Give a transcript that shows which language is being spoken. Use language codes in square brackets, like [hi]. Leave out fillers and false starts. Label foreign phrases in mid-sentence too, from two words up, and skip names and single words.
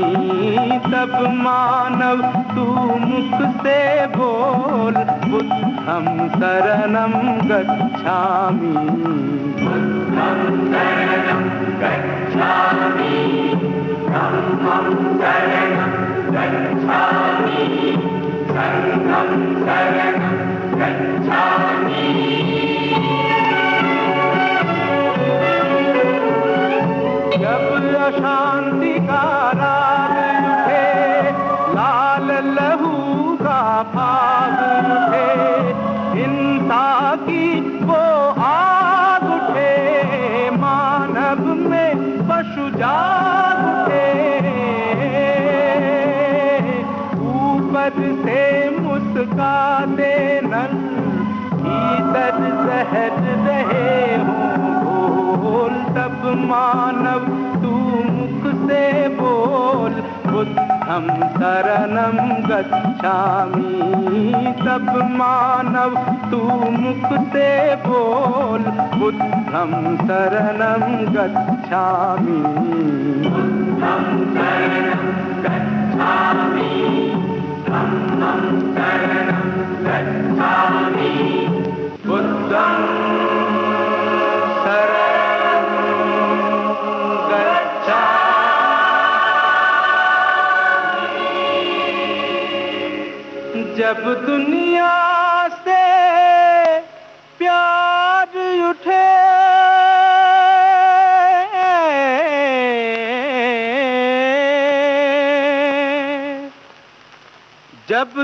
[hi] तब मानव तू मुख से बोल [pi] बुद्धं शरणं गच्छामि। बुद्धं शरणं गच्छामि, धम्मं शरणं गच्छामि, संघं शरणं गच्छामि। [hi] जब अशांति का राग उठे, लाल लहू का भाग उठे, हिंसा की वो आग उठे, मानव में पशु जाग उठे, ऊपर से मुस्काते नल, भीतर जहर रहे हों घोल, तब मानव तू मुख से बोल, [pi] बुद्धं शरणं गच्छामि, [hi] तब मानव तू मुख से बोल, [pi] बुद्धं शरणं गच्छामि, बुद्धं शरणं गच्छामि, धम्मं शरणं गच्छामि, बुद्धं [hi] जब दुनिया से प्यार उठे, जब